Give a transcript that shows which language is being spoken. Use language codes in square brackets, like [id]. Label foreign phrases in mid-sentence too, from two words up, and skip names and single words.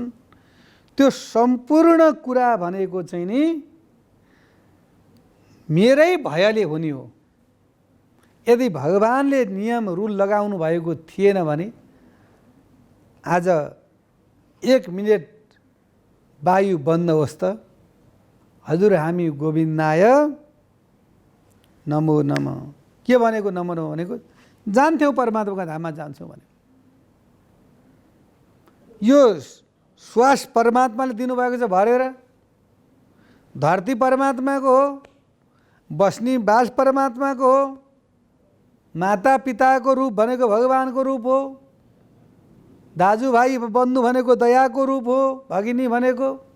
[ne] त्यो सम्पूर्ण कुरा भनेको चाहिँ नि मेरै भयले हुने हो। यदि भगवानले नियम रुल लगाउनु भएको थिएन भने आज 1 मिनट वायु बन्द होस् त हजुर हामी [sa] गोविन्दाय नमो नमः [ne] के भनेको [sa] नमो नमः [ne] भनेको जान्थ्यौँ परमात्माको धाममा जान्छौँ भने। यो श्वास परमात्माले दिनुभएको छ भरेर, धरती परमात्माको हो, बस्ने बास परमात्माको हो, माता पिताको रूप भनेको भगवानको रूप हो, दाजुभाइ बन्धु भनेको दयाको रूप हो, भगिनी भनेको